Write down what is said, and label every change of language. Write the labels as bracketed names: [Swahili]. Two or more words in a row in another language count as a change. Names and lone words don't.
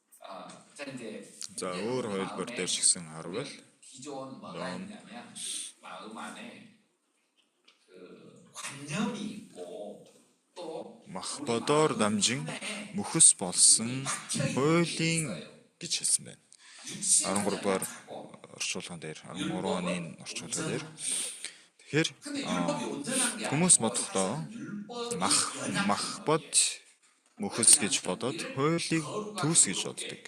[Mongolian] За өөр хувилбар дээр ч гэсэн харвал [Korean] 기존 뭐가 있냐면 마음 안에 그 관념이 있고 또 [Mongolian] мах бодоор дамжин мөхөс болсон хуулийн гэж хэлсэн байна. 13-аар орчуулган дээр 13 оны орчуулган дээр тэгэхээр хүмүүс бодохдоо мах бод мөхөс гэж бодоод хуулийг төгс гэж боддог.